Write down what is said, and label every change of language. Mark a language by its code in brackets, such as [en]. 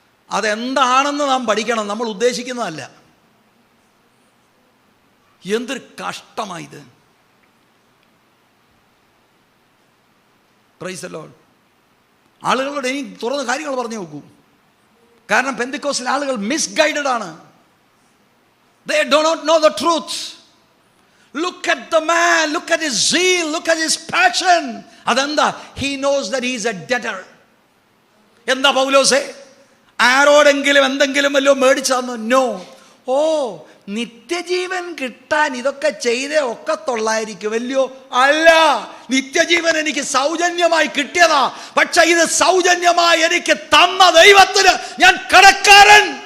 [ml] അതെന്താണെന്ന് നാം പഠിക്കണം. നമ്മൾ ഉദ്ദേശിക്കുന്നതല്ല. എന്തൊരു കഷ്ടമായത്. Praise the Lord. ആളുകളോട് ഇനി തുറന്ന കാര്യങ്ങൾ പറഞ്ഞു നോക്കൂ. കാരണം പെന്തിക്കോസ്റ്റിലെ ആളുകൾ മിസ്ഗൈഡഡ് ആണ്. [en] They do not know the truth. Look at the man, look at his zeal, look at his passion. [ml] അതെന്താ? [en] He knows that he is a debtor. [ml] എന്താ പൗലോസേ, ആരോടെങ്കിലും എന്തെങ്കിലും വല്ലോ മേടിച്ചാന്നോ? നോ. ഓ, നിത്യജീവൻ കിട്ടാൻ ഇതൊക്കെ ചെയ്തേ ഒക്കത്തുള്ളായിരിക്കുമല്ലോ? അല്ല, നിത്യജീവൻ എനിക്ക് സൗജന്യമായി കിട്ടിയതാ. പക്ഷെ ഇത് സൗജന്യമായി എനിക്ക് തന്ന ദൈവത്തിന് ഞാൻ കടക്കാരൻ.